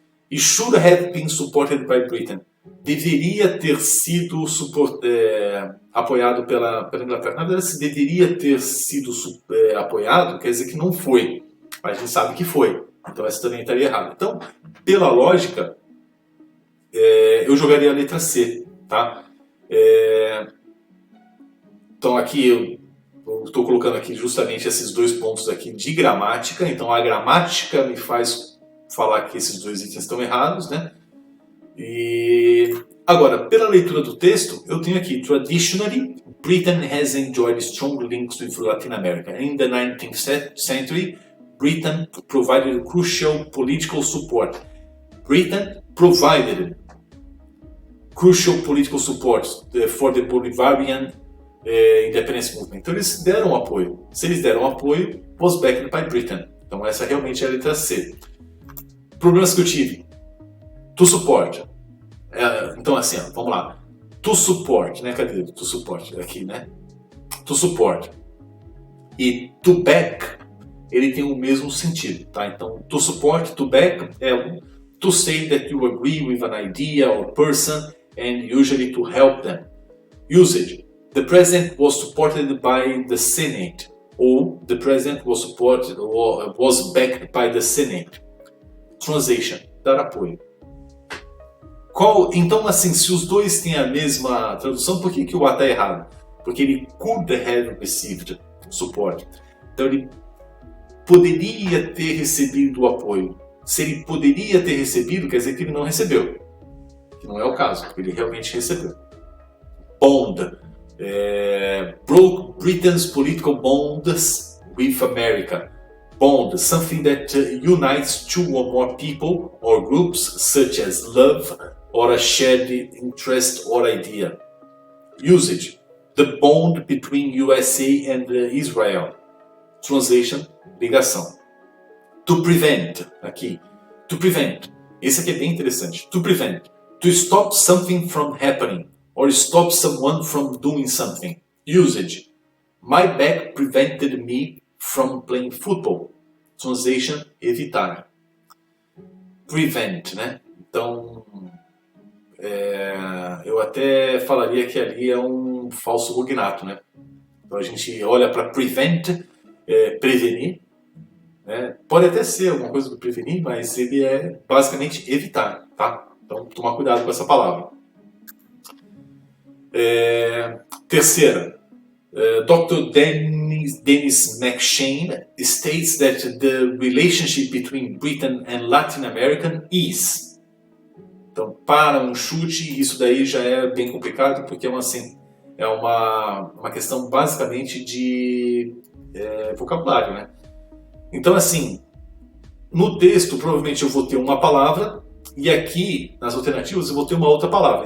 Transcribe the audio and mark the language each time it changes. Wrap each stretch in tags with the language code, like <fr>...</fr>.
<en>E should have been supported by Britain.</en> <pt>Deveria ter sido apoiado pela Inglaterra. Na verdade, se deveria ter sido apoiado, quer dizer que não foi. Mas a gente sabe que foi. Então essa também estaria errada. Então, pela lógica, eu jogaria a letra C. Tá? Então aqui eu estou colocando aqui justamente esses dois pontos aqui de gramática. Então a gramática me faz falar que esses dois itens estão errados, né? E agora, pela leitura do texto, eu tenho aqui:</pt> <en>Traditionally, Britain has enjoyed strong links with Latin America. In the 19th century, Britain provided crucial political support. Britain provided crucial political support for the Bolivarian independence movement.</en> <pt>Então eles deram apoio. Se eles deram apoio,</pt> <en>was backed by Britain.</en> <pt>Então essa realmente é a letra C. Problemas que eu tive.</pt> <en>To support.</en> <pt>Então assim, ó, vamos lá. To support, né? Cadê?</pt> <en>To support,</en> <pt>aqui, né?</pt> <en>To support.</en> <pt>E to back, ele tem o mesmo sentido, tá? Então,</pt> <en>to support, to back é to say that you agree with an idea or person and usually to help them. Usage. The president was supported by the Senate.</en> <pt>Ou</pt> <en>the president was supported or was backed by the Senate.</en> <pt>Translation. Dar apoio. Então, assim, se os dois têm a mesma tradução, por que o A está errado? Porque ele</pt> <en>could have received support.</en> <pt>Então, ele poderia ter recebido o apoio. Se ele poderia ter recebido, quer dizer que ele não recebeu. Que não é o caso, porque ele realmente recebeu.</pt> <en>Bond. Broke Britain's political bonds with America. Bond, something that unites two or more people or groups, such as love or a shared interest or idea. Usage. The bond between USA and Israel. Translation, ligação. To prevent, aqui. To prevent.</en> <pt>Esse aqui é bem interessante.</pt> <en>To prevent. To stop something from happening or stop someone from doing something. Usage. My back prevented me from playing football.</en> <pt>Translation, evitar. Prevent, né? Então, eu até falaria que ali é um falso cognato, né? Então a gente olha para prevent, prevenir, né? Pode até ser alguma coisa do prevenir, mas ele é basicamente evitar, tá? Então tomar cuidado com essa palavra. Terceira, Dr.</pt> <en>Dennis McShane states that the relationship between Britain and Latin America is.</en> <pt>Então, para um chute, isso daí já é bem complicado, porque é uma questão basicamente de vocabulário, né? Então, assim, no texto, provavelmente eu vou ter uma palavra, e aqui, nas alternativas, eu vou ter uma outra palavra.</pt>